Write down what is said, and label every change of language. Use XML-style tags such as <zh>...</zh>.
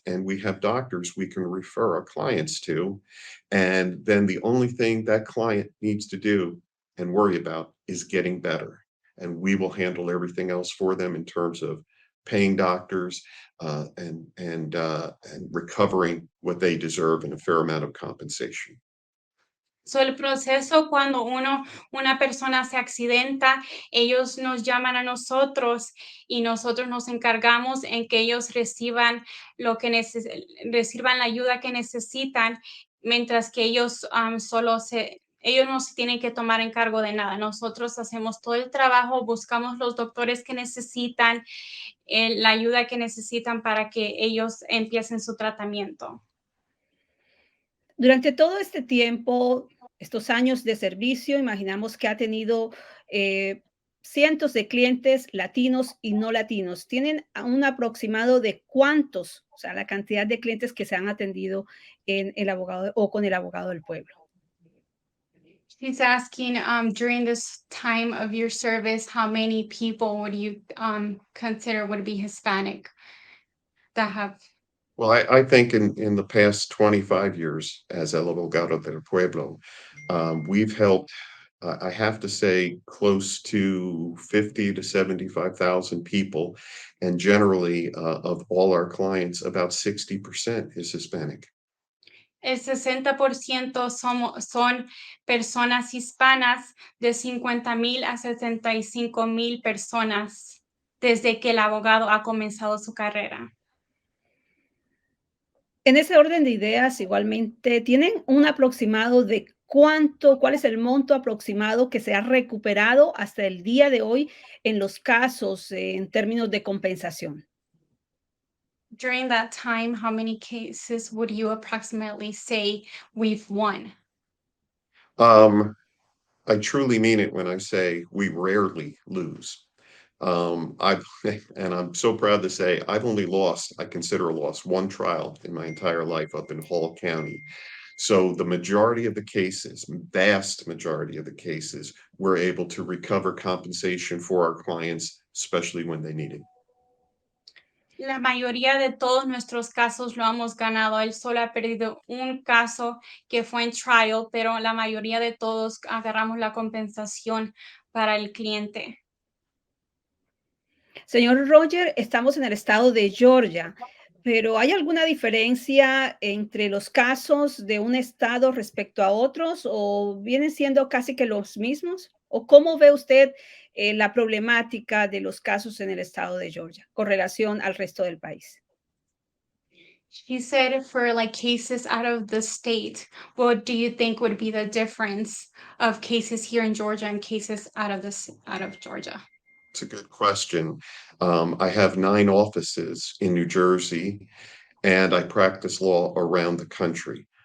<en>And we have doctors we can refer our clients to. And then the only thing that client needs to do and worry about is getting better. And we will handle everything else for them in terms of paying doctors, and recovering what they deserve in a fair amount of compensation.</en> <es>So, el proceso cuando una persona se accidenta, ellos nos llaman a nosotros y nosotros nos encargamos en que ellos reciban reciban la ayuda que necesitan, mientras que ellos ellos no se tienen que tomar en cargo de nada. Nosotros hacemos todo el trabajo, buscamos los doctores que necesitan, la ayuda que necesitan para que ellos empiecen su tratamiento. Durante todo este tiempo, estos años de servicio, imaginamos que ha tenido eh, cientos de clientes latinos y no latinos. ¿Tienen un aproximado de cuántos, o sea, la cantidad de clientes que se han atendido en el abogado o con el abogado del pueblo?</es> <en>He's asking, during this time of your service, how many people would you consider would be Hispanic that have? Well, I think in the past 25 years as El Abogado del Pueblo, we've helped, I have to say, close to 50 to 75,000 people. And generally, of all our clients, about 60% is Hispanic.</en> <es>El 60% son personas hispanas, de 50,000 a 75,000 personas, desde que el abogado ha comenzado su carrera. En ese orden de ideas, igualmente, ¿tienen un aproximado de cuál es el monto aproximado que se ha recuperado hasta el día de hoy en los casos en términos de compensación?</es> <en>During that time, how many cases would you approximately say we've won? Um, I truly mean it when I say we rarely lose. I've and I'm so proud to say I've only lost, I consider a loss, one trial in my entire life up in Hall County. So the majority of the cases, vast majority of the cases, we're able to recover compensation for our clients, especially when they need it.</en> <es>La mayoría de todos nuestros casos lo hemos ganado. Él solo ha perdido un caso que fue en trial, pero la mayoría de todos agarramos la compensación para el cliente. Señor Roger, estamos en el estado de Georgia, pero ¿hay alguna diferencia entre los casos de un estado respecto a otros o vienen siendo casi que los mismos? ¿O cómo ve usted la problemática de los casos en el estado de Georgia con relación al resto del país?</es> <en>She said for like cases out of the state, what do you think would be the difference of cases here in Georgia and cases out of Georgia? It's a good question. I have 9 offices in New Jersey, and I practice law around the country.</en>